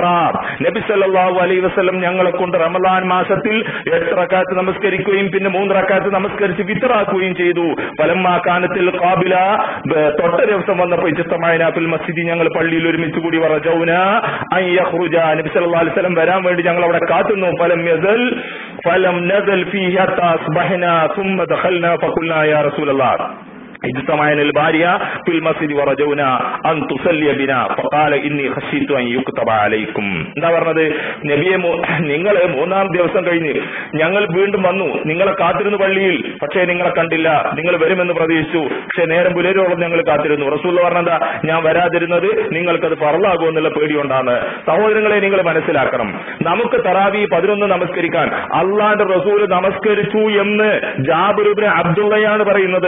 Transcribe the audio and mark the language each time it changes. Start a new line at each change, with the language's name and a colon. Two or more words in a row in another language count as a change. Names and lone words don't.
Malayalam: നബി
Arabic: صلى الله عليه وسلم
Malayalam: ഞങ്ങളെ കൊണ്ട് റമളാൻ മാസത്തിൽ 8 റക്അത്ത് നമസ്കരിക്കുകയും പിന്നെ 3 റക്അത്ത് നമസ്കരിച്ച് വിത്റാക്കുകയും ചെയ്തു.
Arabic: فلما كانت القابلة,
Malayalam: തൊട്ട ദിവസം വന്നപ്പോൾ
Arabic: اجتمعنا في المسجد,
Malayalam: ഞങ്ങൾ പള്ളിയിൽ ഒരുമിച്ച് കൂടി
Arabic: رجونا أن يخرج,
Malayalam: നബി
Arabic: صلى الله عليه وسلم
Malayalam: വരാൻ വേണ്ടി ഞങ്ങൾ അവിടെ കാത്തുന്നു.
Arabic: فلم نزل فيه حتى أصبحنا ثم دخلنا فقلنا يا رسول الله اجتمعنا البارية في المسجد ورجونا أن تصلي بنا فقال إني خشيت أن يكتب عليكم.
Malayalam: എന്താ പറഞ്ഞത്? നബിയെ, നിങ്ങൾ 3-ാം ദിവസം കഴിഞ്ഞ് ഞങ്ങൾ വീണ്ടും വന്നു, നിങ്ങളെ കാത്തിരുന്നു പള്ളിയിൽ, പക്ഷേ നിങ്ങളെ കണ്ടില്ല. നിങ്ങൾ വരുമെന്ന് പ്രതീക്ഷിച്ചു, പക്ഷെ നേരം പുലരോളം ഞങ്ങൾ കാത്തിരുന്നു. റസൂൽ പറഞ്ഞെന്താ? ഞാൻ വരാതിരുന്നത് നിങ്ങൾക്കത് ഫർളാകുമെന്നുള്ള പേടികൊണ്ടാണ്. സഹോദരങ്ങളെ, നിങ്ങൾ മനസ്സിലാക്കണം, നമുക്ക് തറാവി 11 നമസ്കരിക്കാൻ അള്ളാന്റെ റസൂൽ നമസ്കരിച്ചു എന്ന് ജാബിർ ഇബ്നു അബ്ദുള്ളയാണ് പറയുന്നത്.